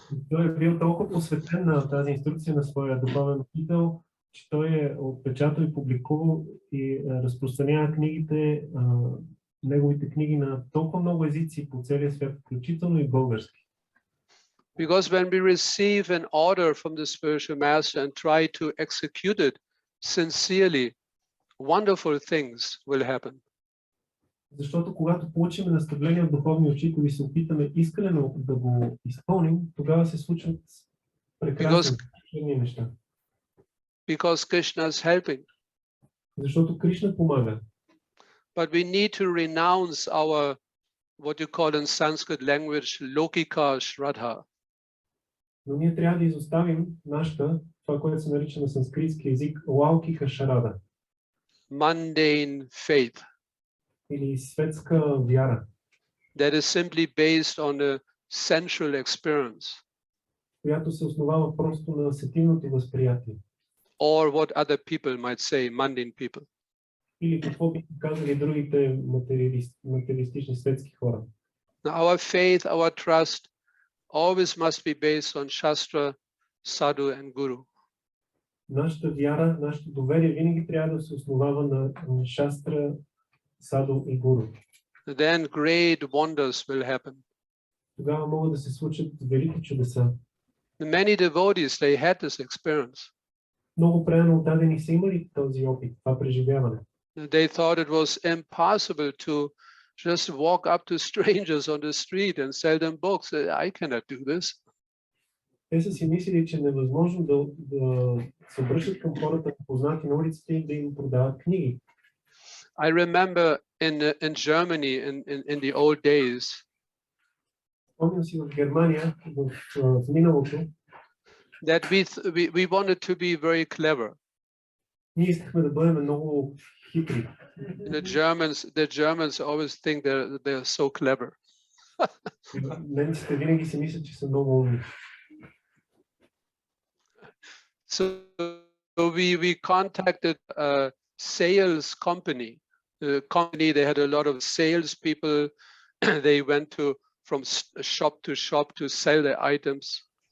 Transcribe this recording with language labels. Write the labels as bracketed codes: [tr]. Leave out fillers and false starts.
[bg] Той е бил толкова посветен на тази инструкция на своя духовен учител, че той е отпечатал и публикувал и разпространява книгите, неговите книги на толкова много езици по целия свят, включително и български. [en] Because when we receive an order from the spiritual master and try to execute it sincerely, wonderful things will happen. [bg] Защото когато получим наставление от духовния учител и се опитаме искрено да го изпълним, тогава се случват прекрасни неща. [en] Because Krishna is helping. [bg] Защото Кришна помага. [en] But we need to renounce our, what you call in Sanskrit language, lokika shraddha. [bg] Но ние трябва да изоставим нашата, това, което се нарича на санскритски език, лаукика шарада. [en] Mundane faith. [bg] Или светска вяра. [en] That is simply based on a sensual experience. [bg] Която се основава просто на сетивното възприятие. [en] Or what other people might say, mundane people. [bg] Или какво биха казали другите материалистични светски хора. [en] Now, our faith, our trust always must be based on Shastra, Sadhu and Guru. [bg] Нашата вяра, нашето доверие винаги трябва да се основава на Шастра, Саду и Гуру. [en] Then great wonders will happen. [bg] Тогава могат да се случат велики чудеса. [en] Many devotees, they had this experience. [bg] Много преданно отдадени са имали този опит, това преживяване. [en] They thought it was impossible to just walk up to strangers on the street and sell them books. I cannot do this. [bg] Те са си мислили, че е невъзможно да се обръщат към хората, познати на улиците и да им продават книги. [en] I remember in Germany in the old days. [bg] Спомням си в Германия в миналото. [en] That we wanted to be very clever. [bg] Ние искахме да бъдем много хитри. [en] The Germans always think they're so clever. [bg] Немците винаги си мислят, че са много умни. [en] So we contacted a sales company. The company, they had a lot of sales people. They went from shop to shop to sell their items.